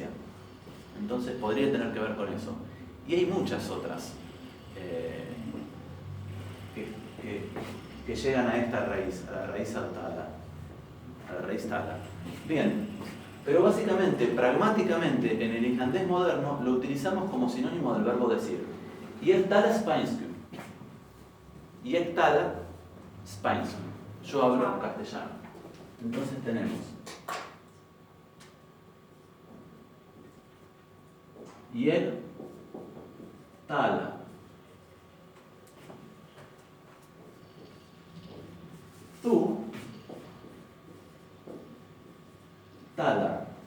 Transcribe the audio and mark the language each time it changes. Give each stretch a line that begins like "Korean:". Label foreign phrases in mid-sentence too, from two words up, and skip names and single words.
Spanish: Entonces podría tener que ver con eso. Y hay muchas otras que llegan a esta raíz, a la raíz tala. A la raíz tala. Bien, pero básicamente, pragmáticamente, en el islandés moderno lo utilizamos como sinónimo del verbo decir.
Icelandic: Ég tala spænsku. Ég tala spænsku.
Spanish: Yo hablo castellano. Entonces tenemos
Icelandic: Ég tala.
Spanish: Tú tala.